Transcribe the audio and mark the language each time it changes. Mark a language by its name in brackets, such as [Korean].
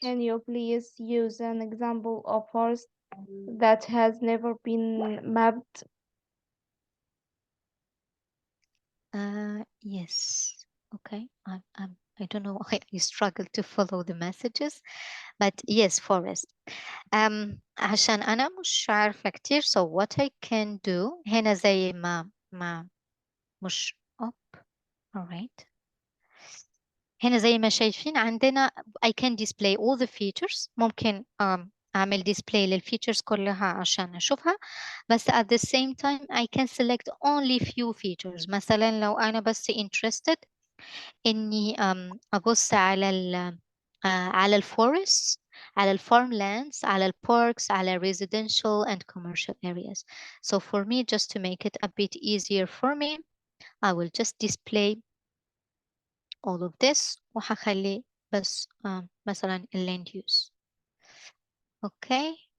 [English] Can you please use an example of forest that has never been mapped? Yes. Okay. I don't know why I struggle to follow the messages, but yes, forest. [Arabic] عشان أنا مش عارفة كتير, [English] so what I can do [Arabic] هنا زي ما مش up. [English] Alright. [Arabic] هنا زي ما شايفين عندنا [English] I can display all the features. [Arabic] ممكن أعمل display للفيتشرز كلها عشان أشوفها، بس [English] at the same time I can select only few features. [Arabic] مثلا لو أنا بس interested إني أبص على الفورست، على الفارملاندز، على الباركس، على [English] residential and commercial areas. So for me, just to make it a bit easier for me, I will just display all of this [Arabic] وهخلي بس مثلا [English] land use. Okay.